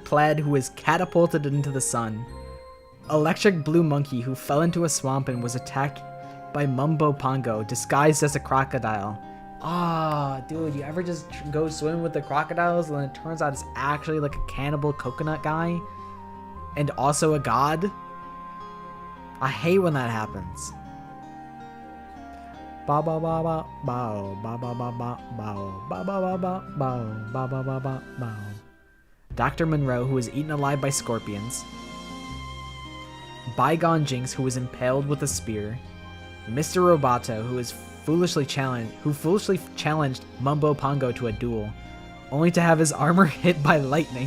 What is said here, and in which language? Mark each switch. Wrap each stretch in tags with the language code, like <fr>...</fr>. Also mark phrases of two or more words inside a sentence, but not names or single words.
<en>Plaid, who was catapulted into the sun. Electric Blue Monkey, who fell into a swamp and was attacked by Mumbo Pongo, disguised as a crocodile. Ah, dude, you ever just go swim with the crocodiles and then it turns out it's actually like a cannibal coconut guy? And also a god? I hate when that happens. Ba ba ba ba bow, ba ba ba ba bow, ba ba ba ba bow, ba ba ba ba bow. Dr. Monroe, who was eaten alive by scorpions. Bygone Jinx, who was impaled with a spear. Mr. Roboto, who foolishly challenged Mumbo Pongo to a duel, only to have his armor hit by lightning.</en>